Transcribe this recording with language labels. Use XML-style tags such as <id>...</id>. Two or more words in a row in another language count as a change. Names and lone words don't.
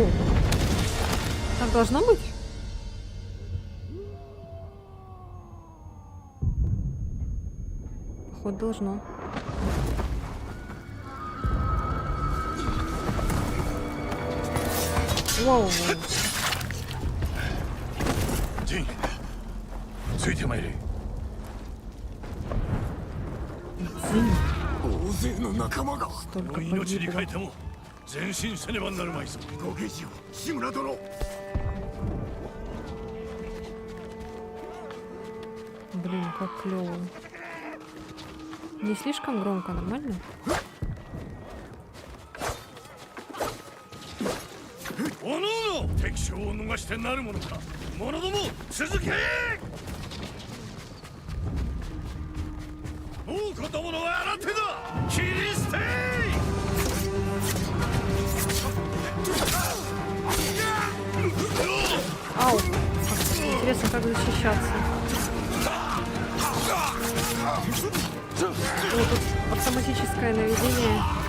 <ru>Так должно быть? Походу должно. Воу, воу.</ru> <ja>ジン、ついてまいれ。大勢の仲間が。</ja> <ru>Столько</ru> <ja>命に</ja> <ru>погибло.</ru> <ja>変えても前進せねばなるまいぞ。ご下知を、志村殿。</ja> <ru>Блин, как клево. Не слишком громко, нормально?</ru> <ja>おのおの敵将を逃してなるものか。者ども続け。王子どもの新手だ。切り捨て。</ja> <ru>Ау! Интересно, как защищаться. О, тут автоматическое наведение.</ru>